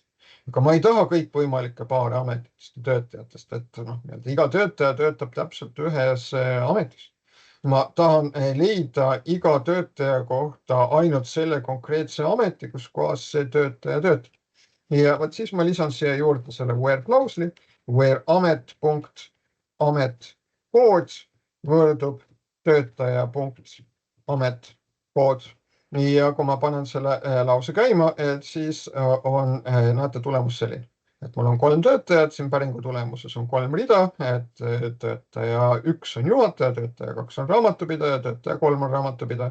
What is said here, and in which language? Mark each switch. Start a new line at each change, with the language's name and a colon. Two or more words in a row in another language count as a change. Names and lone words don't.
Estonian: Aga ma ei taha kõikvõimalikke paare ametitest ja töötajatest, et iga töötaja töötab täpselt ühes ametis. Ma tahan leida iga töötaja kohta ainult selle konkreetse ameti, kus kohas see töötaja töötab. Ja võt siis ma lisan siia juurde selle where klausli, where amet kood võrdub töötaja amet kood. Ja kui ma panen selle lause käima, et siis on, näete, tulemus selline. Et mul on 3 töötajat, siin päringu tulemuses on 3 rida, et töötaja 1 on juhataja, töötaja 2 on raamatupidaja, töötaja 3 on raamatupidaja.